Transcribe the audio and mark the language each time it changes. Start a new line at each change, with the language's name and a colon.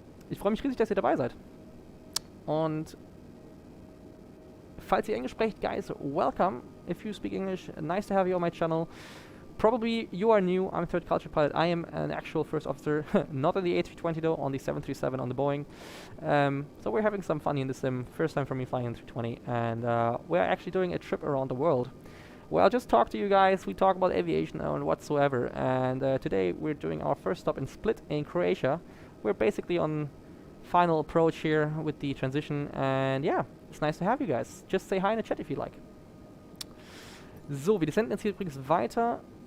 German: Ich freue mich riesig, dass ihr dabei seid. Und falls ihr Englisch sprecht,
English: guys, welcome. If you speak English, nice to have you on my channel. Probably you are new. I'm Thirdculturepilot. I am an actual first officer, not on the A320 though, on the 737 on the Boeing. So we're having some fun in the sim. First time for me flying in 320, and we're actually doing a trip around the world. Well, I'll just talk to you guys. We talk about aviation and whatsoever. And today we're doing our first stop in Split in Croatia. We're basically on final approach here with the transition, and yeah, it's nice to have you guys. Just say hi in the chat if you like.
German: So, wir descenden jetzt hier übrigens weiter.